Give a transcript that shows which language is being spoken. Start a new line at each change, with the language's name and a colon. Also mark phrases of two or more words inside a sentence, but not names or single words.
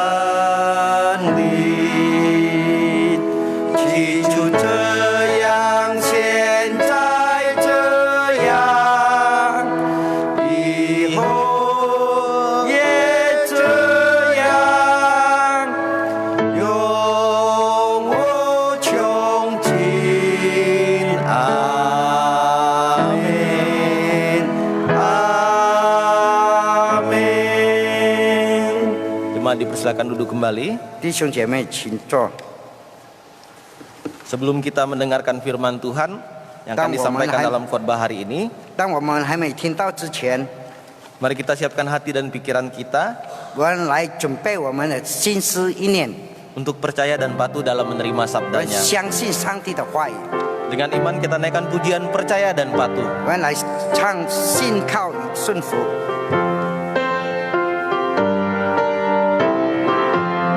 Chinese: 灵，起初这样，现在这样，以后也这样，永无穷尽。阿门，阿门。
Indonesian: Jemaat dipersilakan duduk kembali.
Chinese: 弟兄姐妹，请坐。
Indonesian: Sebelum kita mendengarkan firman Tuhan yang akan disampaikan dalam khotbah hari ini,
Chinese: 当我们还没听到之前，
Indonesian: mari kita siapkan hati dan pikiran kita
Chinese: 我们来准备我们的心思意念，
Indonesian: untuk percaya dan patuh dalam menerima
Chinese: 我们
Indonesian: sabdanya.
Chinese: 相信上帝的话语，
Indonesian: Dengan iman kita naikkan pujian percaya dan patuh.
Chinese: 我们来唱信靠与顺服。